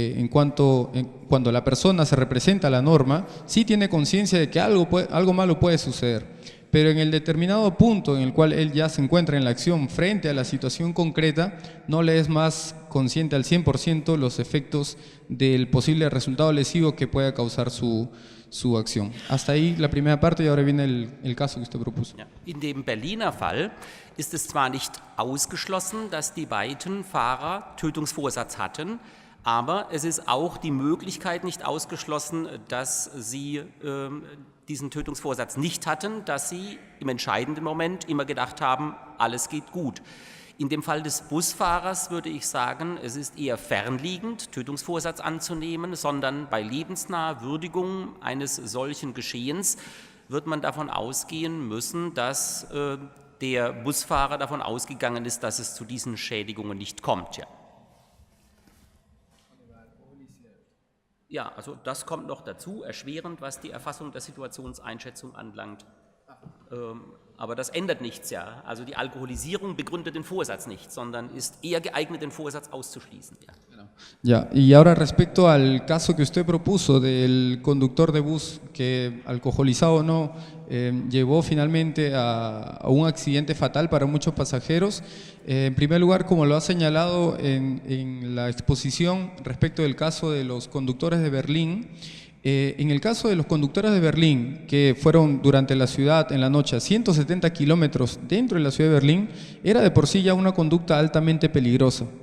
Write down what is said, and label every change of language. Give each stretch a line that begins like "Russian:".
Spanish: cuando la persona se representa a la norma, sí tiene conciencia de que algo malo puede suceder, pero en el determinado punto en el cual él ya se encuentra en la acción frente a la situación concreta, no le es más consciente al 100% los efectos del posible resultado lesivo que pueda causar su acción. Hasta ahí la primera parte y ahora viene el caso que usted propuso.
German: In dem Berliner Fall ist es zwar nicht ausgeschlossen, dass die beiden Fahrer Tötungsvorsatz hatten, aber es ist auch die Möglichkeit nicht ausgeschlossen, dass sie diesen Tötungsvorsatz nicht hatten, dass sie im entscheidenden Moment immer gedacht haben, alles geht gut. In dem Fall des Busfahrers würde ich sagen, es ist eher fernliegend, Tötungsvorsatz anzunehmen, sondern bei lebensnaher Würdigung eines solchen Geschehens wird man davon ausgehen müssen, dass der Busfahrer davon ausgegangen ist, dass es zu diesen Schädigungen nicht kommt. Ja. Ja, also das kommt noch dazu, erschwerend, was die Erfassung der Situationseinschätzung anlangt. Aber das ändert nichts, ja. Also die Alkoholisierung begründet den Vorsatz nicht, sondern ist eher geeignet, den Vorsatz auszuschließen. Ja.
Spanish: Ya, y ahora respecto al caso que usted propuso del conductor de bus que, alcoholizado o no, llevó finalmente a un accidente fatal para muchos pasajeros. En primer lugar, como lo ha señalado en la exposición respecto del caso de los conductores de Berlín, en el caso de los conductores de Berlín, que fueron durante la ciudad en la noche a 170 kilómetros dentro de la ciudad de Berlín, era de por sí ya una conducta altamente peligrosa.